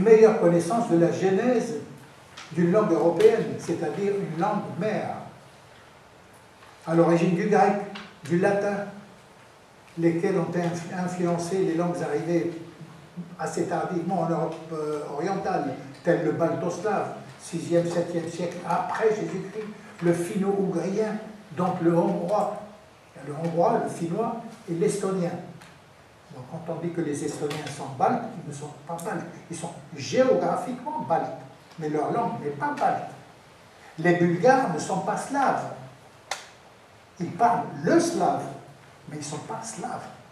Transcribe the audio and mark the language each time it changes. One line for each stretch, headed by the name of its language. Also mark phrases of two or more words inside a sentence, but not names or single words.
French: meilleure connaissance de la genèse d'une langue européenne, c'est-à-dire une langue mère, à l'origine du grec, du latin, lesquels ont influencé les langues arrivées assez tardivement en Europe orientale, telles le baltoslave, 6e, 7e siècle après Jésus-Christ, le finno-ougrien, donc le hongrois, le finnois et l'estonien. Donc quand on dit que les Estoniens sont baltes, ils ne sont pas baltes, ils sont géographiquement baltes, mais leur langue n'est pas balte. Les Bulgares ne sont pas slaves. Ils parlent le slave, mais ils ne sont pas slaves.